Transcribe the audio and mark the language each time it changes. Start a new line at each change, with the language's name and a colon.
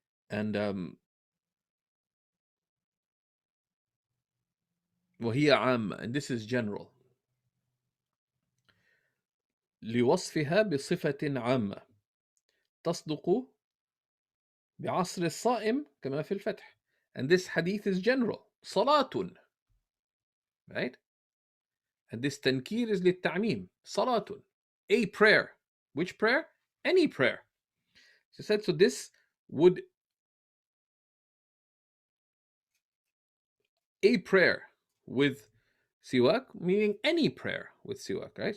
English: And
Arabic: وهي عامة,
English: and this is general.
Arabic: لوصفها بصفة عامة تصدق بعصر الصائم كما في الفتح.
English: And this hadith is general. صلاة, right? And this تنكير is للتعميم. صلاة, a prayer. Which prayer? Any prayer. She said, so this would, a prayer with siwak, meaning any prayer with siwak, right?